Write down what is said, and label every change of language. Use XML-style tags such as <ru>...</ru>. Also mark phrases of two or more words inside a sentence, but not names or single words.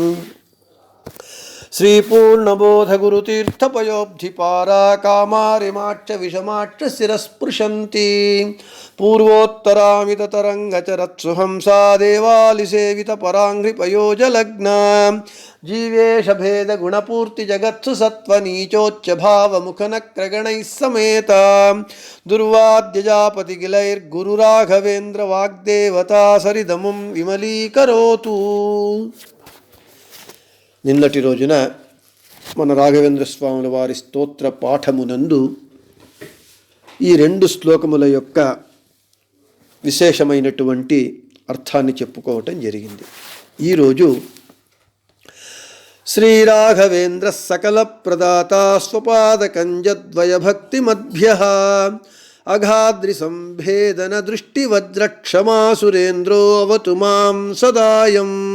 <sa>श्री पूर्णबोधगुरुतीर्थपयोब्धिपारा कामारिमाच्च विषमाच्च शिरस्पृशन्ति पूर्वोत्तरामिततरङ्गचरत्सुहंसा देवालिसेवितपराङ्घ्रिपयोजलग्ना जीवेशभेदगुणपूर्तिजगत्सु सत्त्वनीचोच्चभावमुखनक्रगणैः समेता दुर्वाद्यजापतिगिलैर्गुरुराघवेन्द्रवाग्देवता सरिदमुं विमलीकरोतु।</sa> <te>నిన్నటి రోజున మన రాఘవేంద్ర స్వాముల వారి స్తోత్ర పాఠమునందు ఈ రెండు శ్లోకముల యొక్క విశేషమైనటువంటి అర్థాన్ని చెప్పుకోవటం జరిగింది.</te> <sa>ఈరోజు శ్రీరాఘవేంద్ర సకల ప్రదాత స్వపాదకంజద్వయ భక్తి మధ్య అఘాద్రి సంభేదన దృష్టి వజ్రక్షమా సురేంద్రో అవతు మాం సదాయం.</sa>